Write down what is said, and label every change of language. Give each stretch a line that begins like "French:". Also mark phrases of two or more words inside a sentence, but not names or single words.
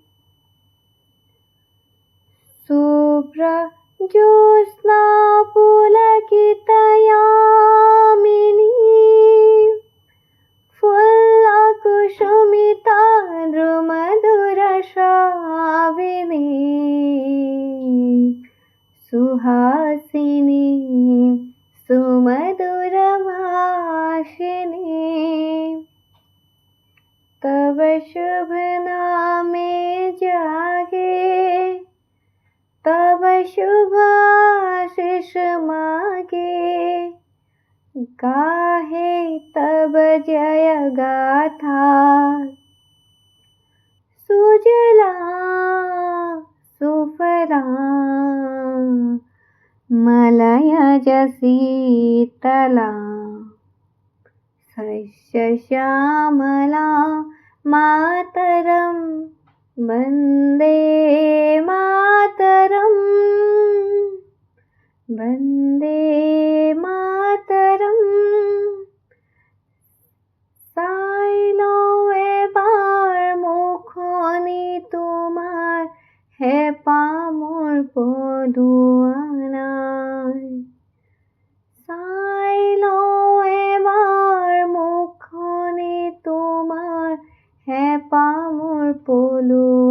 Sanskrit: শুভ্ৰ জ্যোৎস্না পুলকিতয়ামিনী, ফুল্লকুসুমিতা দ্রুমধুর শ্রাবিণী, সুহাসিনী সুমধুর ভাষিণী।
Bangla: তব শুভ নামে জাগে, তব শুভ আশিস মাগে, গাহে তব জয় গাথা।
Sanskrit: सुजला सुफला मलयज शीतला, शस्य श्यामला मातरम, वंदे मातरम, वंदे मातरम।
Assamese: চাই লওঁ এবাৰ মুখনি তোমাৰ, হেঁপাহ মোৰ পলোৱা নাই। চাই লওঁ এবাৰ মুখনি তোমাৰ, হেঁপাহ মোৰ পলোৱা